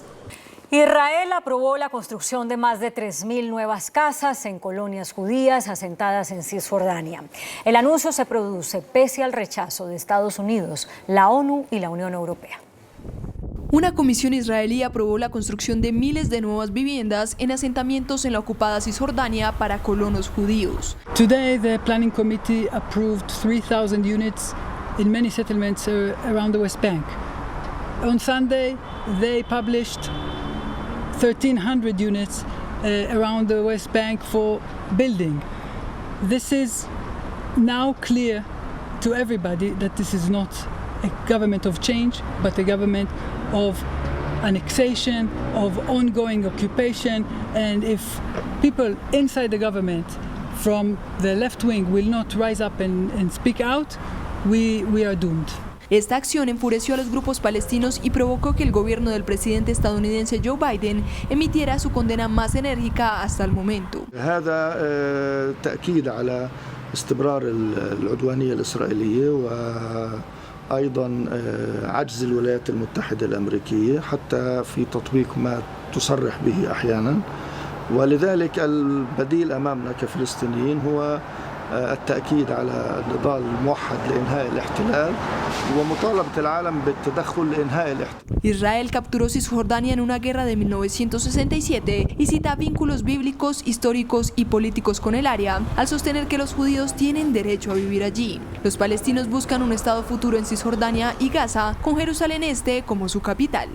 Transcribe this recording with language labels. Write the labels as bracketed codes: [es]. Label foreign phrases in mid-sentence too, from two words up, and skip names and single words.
[es] Israel aprobó la construcción de más de 3.000 nuevas casas en colonias judías asentadas en Cisjordania. El anuncio se produce pese al rechazo de Estados Unidos, la ONU y la Unión Europea. Una comisión israelí aprobó la construcción de miles de nuevas viviendas en asentamientos en la ocupada Cisjordania para colonos judíos. [en] Today, the planning committee approved 3,000 units in many settlements around the West Bank. On Sunday, they published 1,300 units around the West Bank for building. This is now clear to everybody that this is not a government of change, but a government of annexation, of ongoing occupation, and if people inside the government from the left wing will not rise up and speak out, we are doomed. [es] Esta acción enfureció a los grupos palestinos y provocó que el gobierno del presidente estadounidense Joe Biden emitiera su condena más enérgica hasta el momento. [ar] هذا تأكيد على استمرار العدوانية الإسرائيلية وأيضا عجز الولايات المتحدة الأمريكية حتى في تطبيق ما تصرح به أحيانا ولذلك البديل أمامنا كفلسطينيين هو التأكيد على النضال الموحد لإنهاء الاحتلال ومطالبة العالم بالتدخل لإنهاء الاحتلال. [es] Israel capturó Cisjordania en una guerra de 1967 y cita vínculos bíblicos, históricos y políticos con el área, al sostener que los judíos tienen derecho a vivir allí. Los palestinos buscan un estado futuro en Cisjordania y Gaza, con Jerusalén Este como su capital.